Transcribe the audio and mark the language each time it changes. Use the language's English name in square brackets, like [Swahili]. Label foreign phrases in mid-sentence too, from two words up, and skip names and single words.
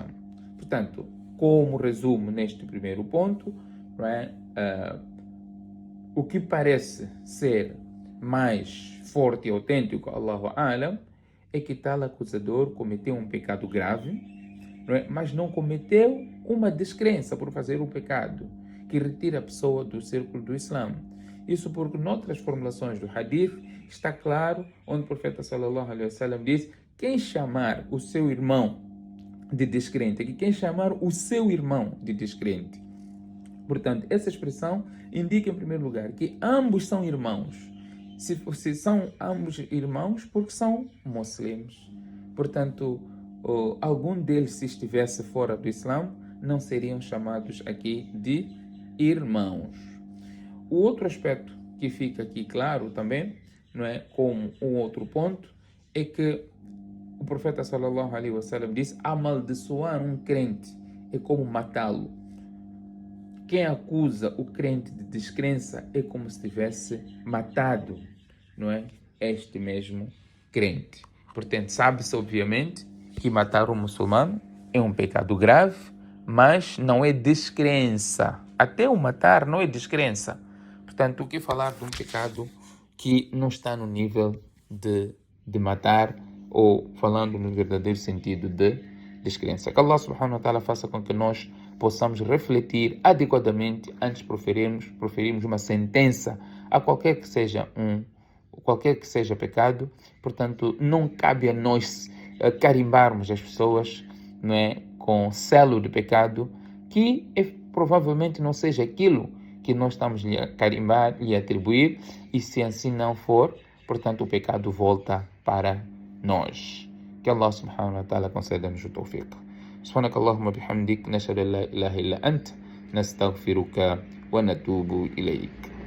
[Portuguese] Portanto, como resumo neste primeiro ponto, não é, o que parece ser mais forte e autêntico, [Arabic] الله أعلم, [Portuguese] é que tal acusador cometeu um pecado grave, não é? Mas não cometeu uma descrença por fazer o pecado que retira a pessoa do círculo do Islã. Isso porque, noutras formulações do hadith, está claro, onde o profeta [Arabic] صلى الله عليه وسلم [Portuguese] diz: quem chamar o seu irmão de descrente, que quem chamar o seu irmão de descrente. Portanto, essa expressão indica, em primeiro lugar, que ambos são irmãos. Se são ambos irmãos, porque são muçulmanos. Portanto, algum deles, se estivesse fora do Islã, não seriam chamados aqui de irmãos. O outro aspecto que fica aqui claro também, não é, como um outro ponto, é que o profeta [Arabic] صلى الله عليه وسلم [Portuguese] diz: amaldiçoar um crente é como matá-lo. Quem acusa o crente de descrença é como se tivesse matado, não é, este mesmo crente. Portanto, sabe-se obviamente que matar um muçulmano é um pecado grave, mas não é descrença. Até o matar não é descrença. Portanto, o que falar de um pecado que não está no nível de matar, ou falando no verdadeiro sentido de descrença. Que [Arabic] الله سبحانه وتعالى [Portuguese] faça com que nós possamos refletir adequadamente antes de proferirmos uma sentença a qualquer que seja pecado. Portanto, não cabe a nós carimbarmos as pessoas, não é, com selo de pecado que provavelmente não seja aquilo que nós estamos a carimbar e a atribuir, e se assim não for, portanto, o pecado volta para nós. Que [Arabic] الله سبحانه وتعالى [Portuguese] conceda-nos o tawfiq. [Arabic] سبحانك اللهم وبحمدك نشهد أن لا إله إلا أنت نستغفرك ونتوب إليك.